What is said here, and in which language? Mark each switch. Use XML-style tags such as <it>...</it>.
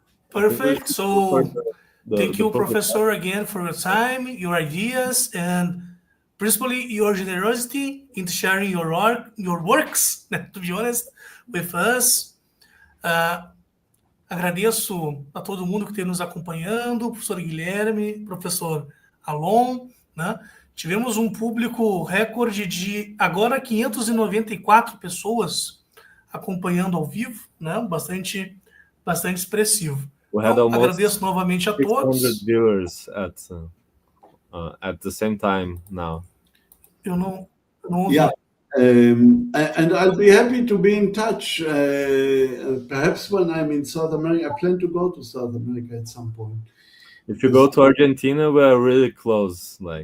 <en>Perfect. So thank you, Professor, again for your time, your ideas, and principally your generosity in sharing your works, to be honest, with us.</en> <pt>Agradeço a todo mundo que tem nos acompanhando, professor Guilherme, professor Alon, né? Tivemos um público recorde de agora 594 pessoas acompanhando ao vivo, né? Bastante expressivo. Então, agradeço novamente a todos.</pt> <en>600 viewers at the same time now.</en> <pt>Eu não ouvi.</pt> <en>Yeah. And I'll be happy to be in touch. Perhaps when I'm in South America, I plan to go to South America at some point. If you go to Argentina, we are really close.</en>